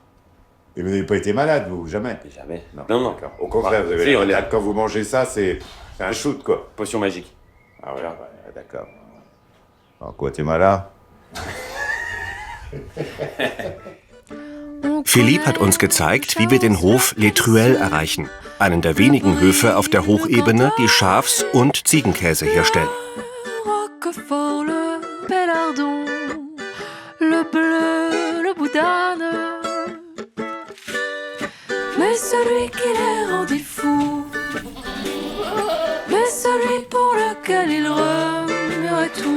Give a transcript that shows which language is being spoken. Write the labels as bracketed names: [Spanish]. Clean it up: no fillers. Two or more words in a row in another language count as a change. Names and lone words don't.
[French] Et vous n'avez pas été malade, vous, jamais? Jamais. Non, Non. d'accord. Au contraire, vous avez Si, l'air on est- malade. Quand vous mangez ça, c'est un shoot, quoi. Potion magique. Ah voilà, ouais, d'accord. En Guatemala? [German] Philippe hat uns gezeigt, wie wir den Hof Les Truelles erreichen. Einen der wenigen Höfe auf der Hochebene, die Schafs- und Ziegenkäse herstellen. [French] Roquefort, le Bellardon, le bleu, le boudane. Mais celui qui les rendit fous, mais celui pour lequel il remuerait tout.